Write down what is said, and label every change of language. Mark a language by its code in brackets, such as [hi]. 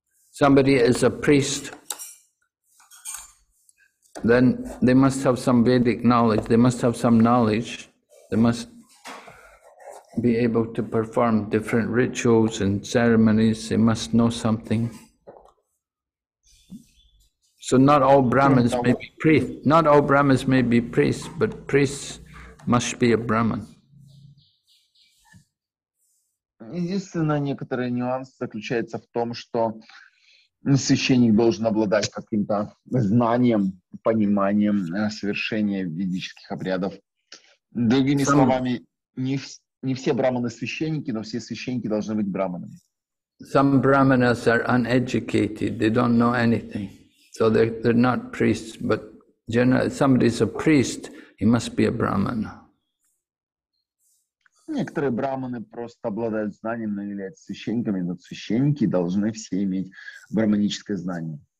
[en] Somebody is a priest, then they must have some Vedic knowledge, they must have some knowledge, they must be able to perform different rituals and ceremonies, they must know something. So not all Brahmins may be priests, not all Brahmins may be priests, but priests must be a Brahman. [ru] Единственное, некоторый нюанс заключается в том, что священник должен обладать каким-то знанием, пониманием совершения ведических обрядов. Другими словами, не все браманы священники, но все священники должны быть браманами. [en] Some brahmanas are uneducated, they don't know anything. So they're not priests, but generally, if somebody's a priest, he must be a brahmana. [ru] Некоторые браманы просто обладают знанием, но являются священниками, но священники должны все иметь браманическое знание.